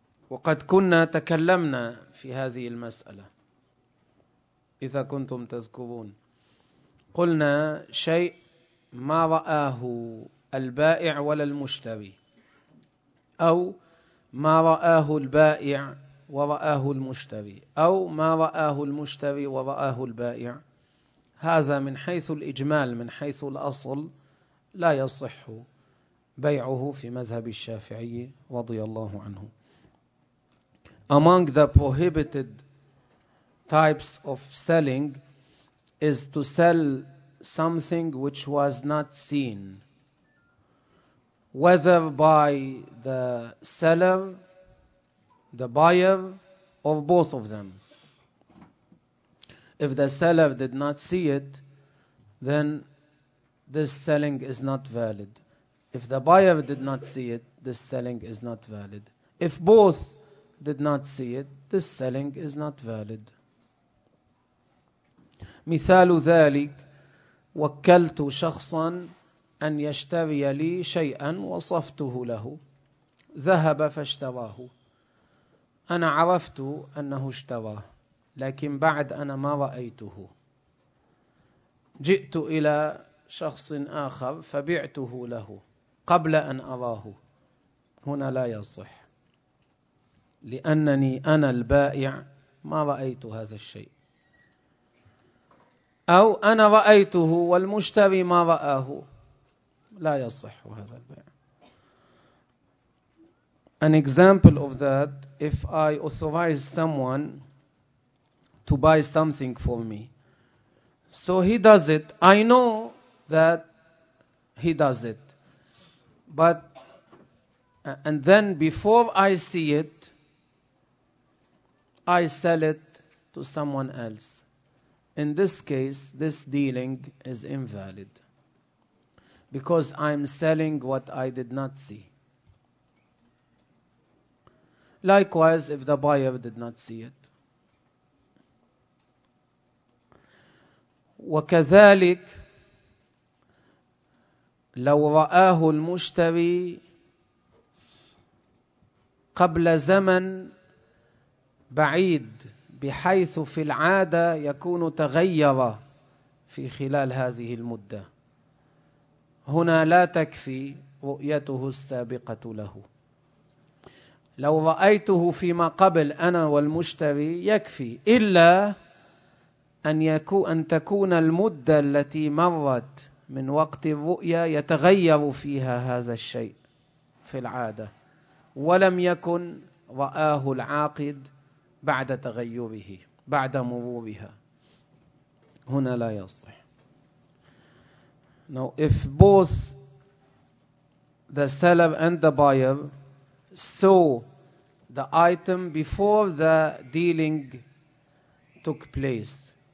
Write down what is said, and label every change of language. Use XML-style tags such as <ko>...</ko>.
<ar>وقد كنا تكلمنا في هذه المسألة إذا كنتم تذكرون، قلنا شيء ما رآه البائع ولا المشتري، أو ما رآه البائع ورآه المشتري، أو ما رآه المشتري ورآه البائع، هذا من حيث الإجمال، من حيث الأصل، لا يصح بيعه في مذهب الشافعي رضي الله عنه.</ar> <en>Among the prohibited types of selling is to sell something which was not seen, whether by the seller, the buyer, or both of them. If the seller did not see it, then this selling is not valid. If the buyer did not see it, this selling is not valid. If both did not see it, this selling is not valid.</en> <ar>مثال ذلك، وكلت شخصا أن يشتري لي شيئا وصفته له، ذهب فاشتراه، أنا عرفت أنه اشتراه لكن بعد أنا ما رأيته، جئت إلى شخص آخر فبعته له قبل أن أراه، هنا لا يصح لأنني أنا البائع ما رأيت هذا الشيء، أو أنا رأيته والمشتري ما رآه، لا يصح هذا البيع.</ar> <en>An example of that, if I authorize someone to buy something for me, so he does it, I know that he does it, but and then before I see it, I sell it to someone else. In this case, this dealing is invalid because I'm selling what I did not see. Likewise, if the buyer did not see it.</en> <ar>وكذلك لو رآه المشتري قبل زمن بعيد، بحيث في العادة يكون تغير في خلال هذه المدة، هنا لا تكفي رؤيته السابقة له. لو رأيته فيما قبل أنا والمشتري يكفي، إلا أن تكون المدة التي مرت من وقت الرؤية يتغير فيها هذا الشيء في العادة، ولم يكن رآه العاقد بعد تغيره، بعد مروبها، هنا لا يصح.</ar> <en>Now, if both the seller and the buyer saw the item before the dealing took place,</en>